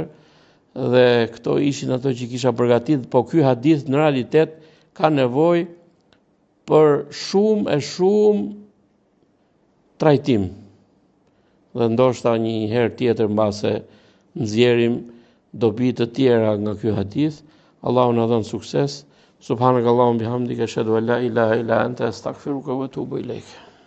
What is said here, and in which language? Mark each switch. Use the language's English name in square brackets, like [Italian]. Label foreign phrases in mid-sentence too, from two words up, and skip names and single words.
[Albanian] Dhe këto ishin ato që kisha përgatitur, po ky hadith në realitet ka nevojë për shumë trajtim. Dhe ndoshta një herë tjetër mbase nxjerrim dobi të tjera nga ky hadith. Allahu na dhon sukses. [Arabic] سبحانك اللهم وبحمدك أشهد أن لا إله إلا أنت أستغفرك وأتوب إليك.